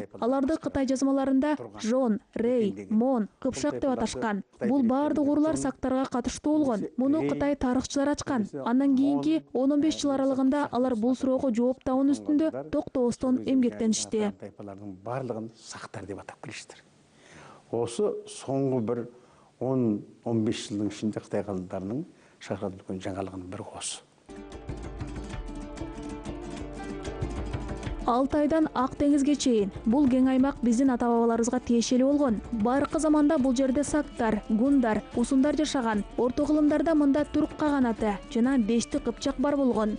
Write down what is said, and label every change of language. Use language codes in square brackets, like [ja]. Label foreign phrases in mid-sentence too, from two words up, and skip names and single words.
[ky] Аларды Кытай жазмаларында Жон, Рей, Мон, Кыпшак деп аташкан. Бул бардык урлар сактарга катыштуу болгон. Муну Кытай тарыхчылары ачкан. Андан кийинки 10-15 жыл аралыгында алар бул суроого жооп табуу үстүндө токтобостон эмгектеништи. [kk] Барлыгын сактар деп атап келиштир. Осы соңғы бір 10-15 жылдың ішінде Қытай ғалымдарының шығарған үлкен жаңалығының бірі осы. [ky] Алтайдан Ак деңизге чейин бул кең аймак биздин ата-бабаларыбызга тиешелүү болгон. Байыркы заманда бул жерде сактар, гундар, усундар жашаган. Орто кылымдарда мында түрк кааганаты жана Дешти Кыпчак бар болгон.